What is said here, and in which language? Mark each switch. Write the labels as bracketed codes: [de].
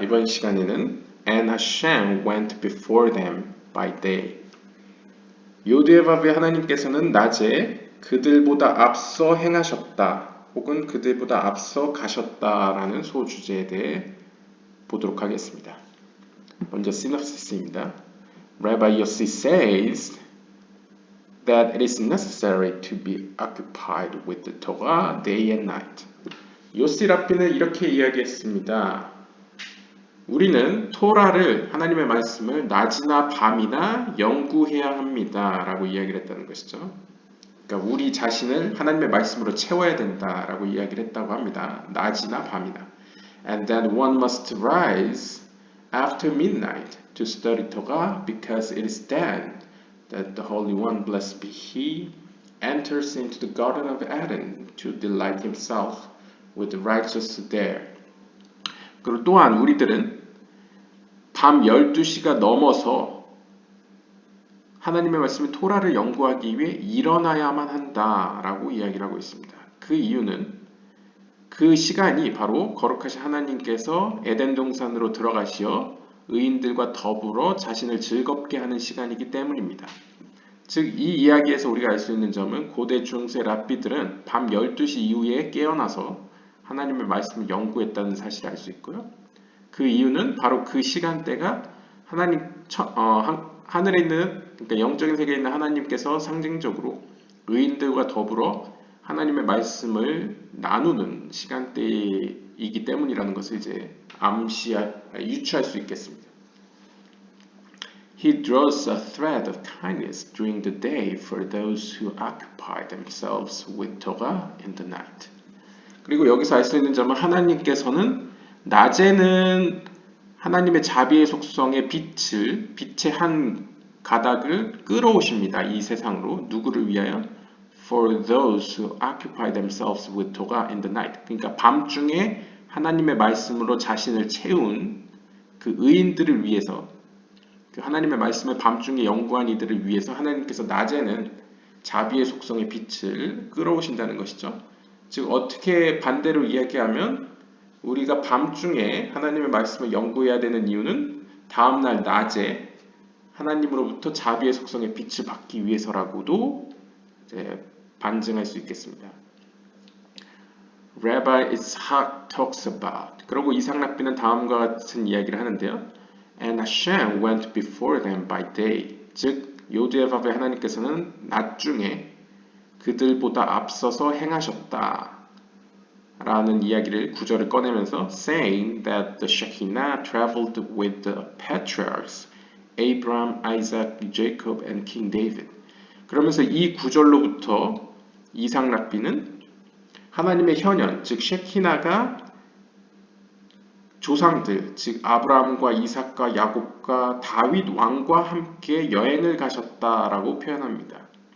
[en] 이번 시간에는 And Hashem went before them by day. [ko] 요드에바브의 하나님께서는 낮에 그들보다 앞서 행하셨다 혹은 그들보다 앞서 가셨다라는 소주제에 대해 보도록 하겠습니다. 먼저 시놉시스입니다. [en] Rabbi Yossi says that it is necessary to be occupied with the Torah day and night. [ko] 요시 랍비는 이렇게 이야기했습니다. 우리는 토라를 하나님의 말씀을 낮이나 밤이나 연구해야 합니다 라고 이야기를 했다는 것이죠. 그러니까 우리 자신을 하나님의 말씀으로 채워야 된다 라고 이야기를 했다고 합니다. 낮이나 밤이나. [en] And that one must rise after midnight to study Torah because it is then that the Holy One, blessed be He, enters into the Garden of Eden to delight Himself with the righteous there. [ko] 그리고 또한 우리들은 밤 12시가 넘어서 하나님의 말씀을 토라를 연구하기 위해 일어나야만 한다라고 이야기를 하고 있습니다. 그 이유는 그 시간이 바로 거룩하신 하나님께서 에덴 동산으로 들어가시어 의인들과 더불어 자신을 즐겁게 하는 시간이기 때문입니다. 즉, 이 이야기에서 우리가 알 수 있는 점은 고대 중세 랍비들은 밤 12시 이후에 깨어나서 하나님의 말씀을 연구했다는 사실을 알 수 있고요. 그 이유는 바로 그 시간대가 하나님 하늘에 있는, 그러니까 영적인 세계에 있는 하나님께서 상징적으로 의인들과 더불어 하나님의 말씀을 나누는 시간대이기 때문이라는 것을 이제 유추할 수 있겠습니다. [en] He draws a thread of kindness during the day for those who occupy themselves with Torah in the night. [ko] 그리고 여기서 알 수 있는 점은 하나님께서는 낮에는 하나님의 자비의 속성의 빛의 한 가닥을 끌어오십니다. 이 세상으로. 누구를 위하여? [en] For those who occupy themselves with Torah in the night. [ko] 그러니까 밤중에 하나님의 말씀으로 자신을 채운 그 의인들을 위해서, 그 하나님의 말씀을 밤중에 연구한 이들을 위해서 하나님께서 낮에는 자비의 속성의 빛을 끌어오신다는 것이죠. 즉, 어떻게 반대로 이야기하면 우리가 밤중에 하나님의 말씀을 연구해야 되는 이유는 다음날 낮에 하나님으로부터 자비의 속성의 빛을 받기 위해서라고도 이제 반증할 수 있겠습니다. Rabbi Ishaq talks about, 그리고 이삭 랍비는 다음과 같은 이야기를 하는데요. [en] And Hashem went before them by day. 즉, 요드에바브의 하나님께서는 낮 중에 그들보다 앞서서 행하셨다 라는 이야기를 구절을 꺼내면서 saying that the Shekinah traveled with the patriarchs Abraham, Isaac, Jacob and King David. [ko] 그러면서 이 구절로부터 이삭 랍비는 하나님의 현현, 즉 셰키나가 조상들, 즉 아브라함과 이삭과 야곱과 다윗 왕과 함께 여행을 가셨다라고 표현합니다.